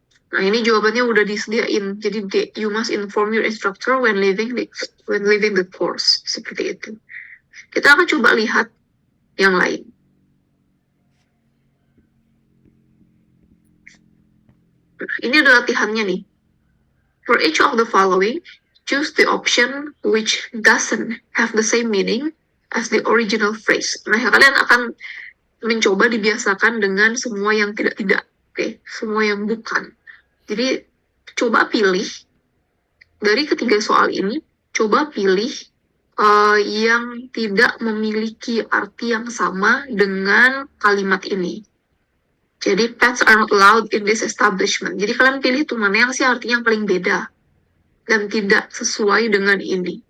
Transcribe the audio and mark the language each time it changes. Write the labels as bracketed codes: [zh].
[id] Nah, ini jawabannya udah disediain. Jadi [en] you must inform your instructor when leaving the course, [id] seperti itu. Kita akan coba lihat yang lain. Nah, ini adalah latihannya nih. [en] For each of the following, choose the option which doesn't have the same meaning as the original phrase. [id] Nah, kalian akan mencoba dibiasakan dengan semua yang tidak, oke? Semua yang bukan. Jadi, coba pilih, dari ketiga soal ini, coba pilih yang tidak memiliki arti yang sama dengan kalimat ini. Jadi, [en] pets are not allowed in this establishment. [id] Jadi, kalian pilih tuh mana yang sih artinya yang paling beda dan tidak sesuai dengan ini.